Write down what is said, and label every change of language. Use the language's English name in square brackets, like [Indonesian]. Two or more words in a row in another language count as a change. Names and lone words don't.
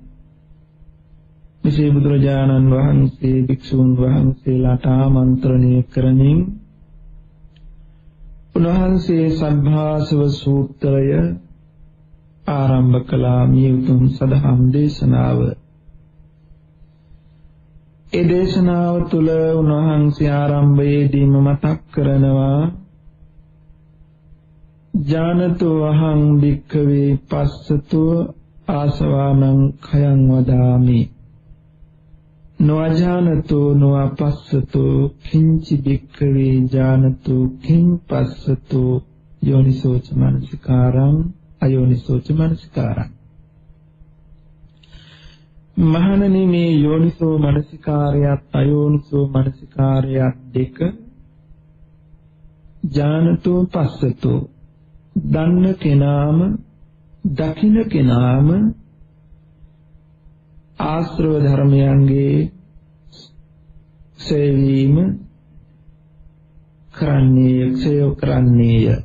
[Sinhala] මෙසේ බුදුරජාණන් වහන්සේ භික්ෂූන් වහන්සේලාට ආමන්ත්‍රණය කරමින් උන්වහන්සේ සද්ධාසව සූත්‍රය ආරම්භ කළා. මේ උතුම් සදහම් දේශනාව. ඒ දේශනාව තුළ උන්වහන්සේ ආරම්භයේදීම මතක් කරනවා, [Pali] ජානතෝ අහං භික්ඛවේ පස්සතෝ ආසවානං khයං වදාමි, නොඅජානතෝ නොඅපස්සතෝ කිංචි භික්ඛවේ ජානතෝ කිං පස්සතෝ යෝනිසෝච මනසිකාරං අයෝනිසෝච මනසිකාරං. [Sinhala] මහණෙනි, මේ යෝනිසෝ මනසිකාරයත් අයෝනිසෝ මනසිකාරයත් දෙක [Pali] ජානතෝ පස්සතෝ, [Sinhala] දන්න කෙනාම දකින්න කෙනාම ආශ්‍රව ධර්මයන්ගේ ක්ෂයවීම කරන්නේය, ක්ෂය කරන්නේය.